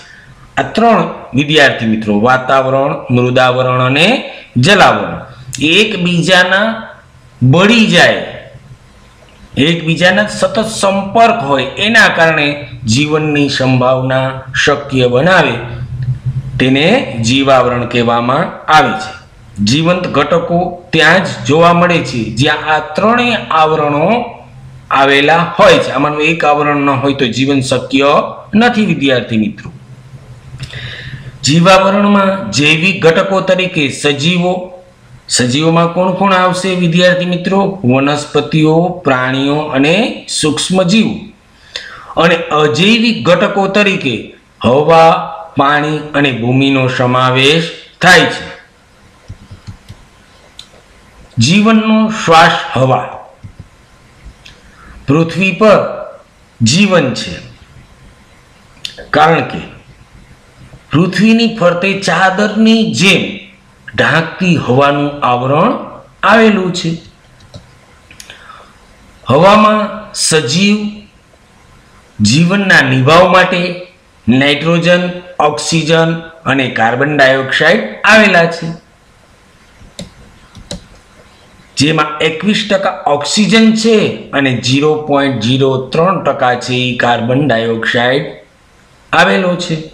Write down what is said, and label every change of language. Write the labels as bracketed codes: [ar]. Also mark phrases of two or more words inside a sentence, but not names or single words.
[gu] આ ત્રણ વિદ્યાર્થી મિત્રો, વાતાવરણ, મૃદાવરણ અને જલાવરણ એકબીજાના બળી જાએ, એકબીજાના સતત સંપર્ક હોય એના કારણે જીવનની સંભાવના શક્ય બનાવે, તેને જીવાવરણ કહેવામાં આવે છે। જીવંત ઘટકો ત્યાં જ જોવા મળે છે જ્યાં આ ત્રણેય આવરણો આવેલા હોય છે। આમાનું એક આવરણ ન હોય તો જીવન શક્ય નથી। વિદ્યાર્થી મિત્રો, જીવાવરણ માં જૈવિક ઘટકો તરીકે સજીવો, સજીવો માં કોણ કોણ આવશે વિદ્યાર્થી મિત્રો? વનસ્પતિઓ, પ્રાણીઓ અને સૂક્ષ્મજીવ। અને અજૈવિક ઘટકો તરીકે હવા, પાણી અને ભૂમિનો સમાવેશ થાય છે। જીવનનો શ્વાસ હવા। પૃથ્વી પર જીવન છે કારણ કે પૃથ્વીની ફરતે ચાદરની જેમ ઢાંકતી હવાનું આવરણ આવેલું છે. હવામાં સજીવ જીવનના નિભાવ માટે નાઇટ્રોજન, ઓક્સિજન અને કાર્બન ડાયોક્સાઇડ આવેલા છે, જેમાં 21% ઓક્સિજન છે અને 0.03% છે કાર્બન ડાયોક્સાઇડ આવેલો છે.